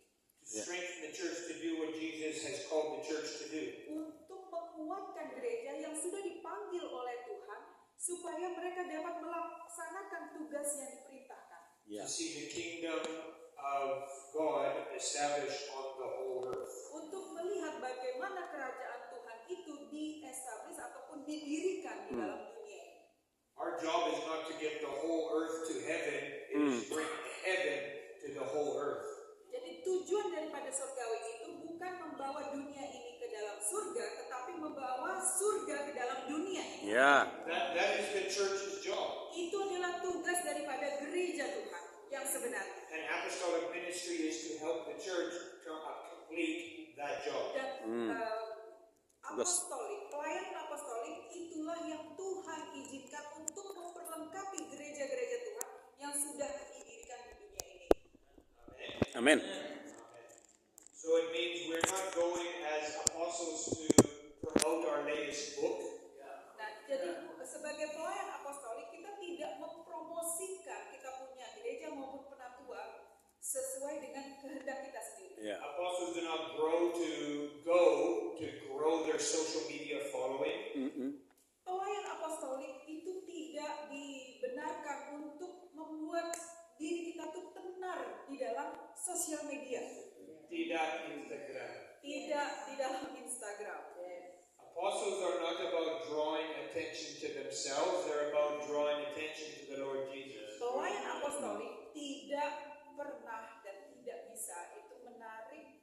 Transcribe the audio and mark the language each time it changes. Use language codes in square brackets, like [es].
[en] To strengthen the church to do what Jesus has called the church to do. [id] Untuk menguatkan gereja yang sudah dipanggil oleh Tuhan supaya mereka dapat melaksanakan tugas yang diperintahkan. [en] To see the kingdom of God established on the whole earth. [id] Untuk melihat bagaimana kerajaan Tuhan itu di-establish ataupun didirikan di dalam dunia ini. [en] Our job is not to get the whole earth to heaven, it is to bring heaven to the whole earth. [id] Jadi tujuan daripada surgawi itu bukan membawa dunia ini ke dalam surga, tetapi membawa surga ke dalam dunia ini. Ya. [en] That is the church's job. [id] Itu adalah tugas daripada gereja Tuhan yang sebenarnya. [en] And apostolic ministry is to help the church to complete that job. [id] Dan apostolik, pelayanan apostolik itulah yang Tuhan izinkan untuk memperlengkapi gereja-gereja Tuhan yang sudah didirikan di dunia ini. Amin. [en] So it means we're not going as apostles to promote our latest book. [id] Nah, jadi sebagai pelayan apostolik kita tidak mempromosikan kita punya gereja maupun penatua sesuai dengan kehendak kita sendiri. Ya. [en] Apostles do not grow to grow their social media following. [id] Pelayan apostolik itu tidak dibenarkan untuk membuat diri kita tuh tenar di dalam sosial media. Tidak Instagram. Tidak di dalam Instagram. [en] Apostles are not about drawing attention to themselves, they're about drawing attention to the Lord Jesus. [id] Pelayan apostolik tidak pernah dan tidak bisa itu menarik